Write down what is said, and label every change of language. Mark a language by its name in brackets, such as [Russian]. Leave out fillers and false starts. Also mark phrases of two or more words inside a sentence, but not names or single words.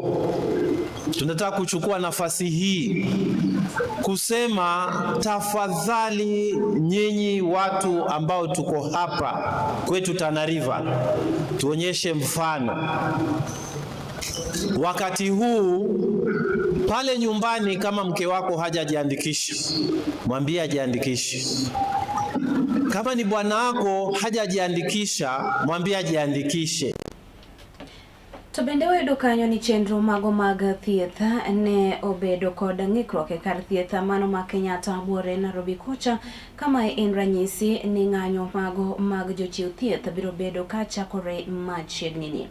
[Swahili] Tunataka kuchukua nafasi hii kusema tafadhali nyinyi watu ambao tuko hapa kwetu Tana River, tuonyeshe mfano. Wakati huu pale nyumbani kama mke wako hajajiandikisha, mwambie ajiandikishe. Kama ni bwana wako hajajiandikisha, mwambie ajiandikishe. [Luo (Kenya and Tanzania)] To bende wedo kanyo ni chenro mago mag thieth ne obedo kod ng'ikruok e kar thieth mano ma Kenyatta buore Nairobi kocha kama en ranyisi ni ng'anyo mago mag jochiw thieth biro bedo ka chakore machiegni ni.